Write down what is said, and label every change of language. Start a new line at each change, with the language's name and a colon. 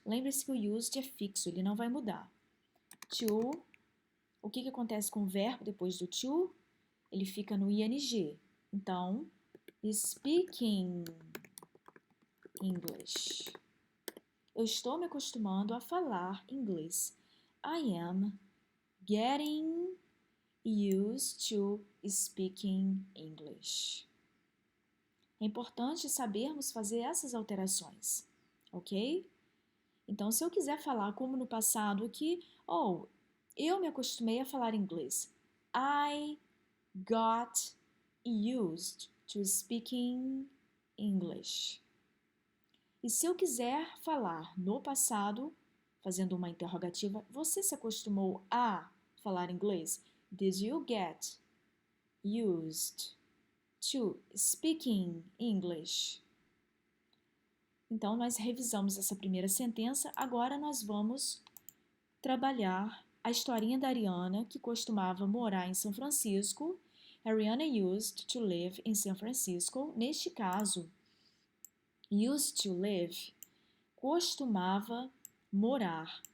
Portuguese: Lembre-se que o used é fixo, ele não vai mudar. To, o que acontece com o verbo depois do to? Ele fica no ing. Então,
English: speaking English.
Portuguese: Eu estou me acostumando a falar inglês.
English: I am getting used to speaking English.
Portuguese: É importante sabermos fazer essas alterações, ok? Então, se eu quiser falar como no passado aqui, eu me acostumei a falar inglês.
English: I got used to speaking English.
Portuguese: E se eu quiser falar no passado, fazendo uma interrogativa, você se acostumou a falar inglês?
English: Did you get used to speaking English?
Portuguese: Então, nós revisamos essa primeira sentença. Agora, nós vamos trabalhar a historinha da Ariana, que costumava morar em São Francisco.
English: Ariana used to live in San Francisco.
Portuguese: Neste caso,
English: used to live,
Portuguese: costumava morar.